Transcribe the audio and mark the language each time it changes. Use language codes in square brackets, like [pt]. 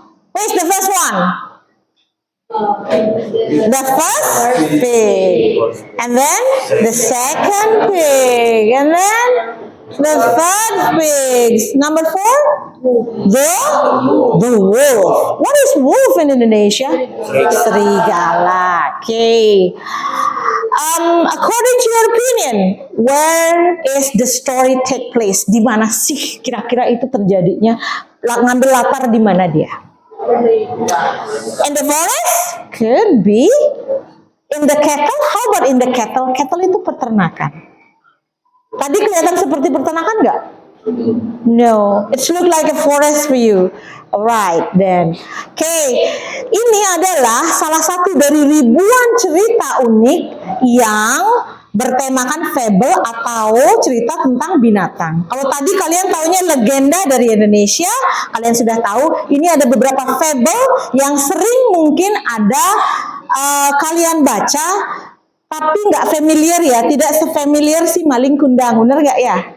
[en] Where's the first one? The first pig, and then the second pig, and then the third pig. Number 4, the wolf. What is wolf in Indonesia? Serigala. Okay. According to your opinion, where is the story take place? [id] Di mana sih kira-kira itu terjadinya? Ngambil latar di mana dia? [en] In the forest? Could be. In the cattle? How about in the cattle? [id] Cattle itu peternakan. Tadi kelihatan seperti peternakan nggak? [en] No, it look like a forest for you. Alright then. [id] Okay, ini adalah salah satu dari ribuan cerita unik yang bertemakan fable atau cerita tentang binatang. Kalau tadi kalian taunya legenda dari Indonesia, kalian sudah tahu ini ada beberapa fable yang sering mungkin ada kalian baca, tapi nggak familiar ya, tidak sefamiliar si Maling Kundang, bener nggak ya?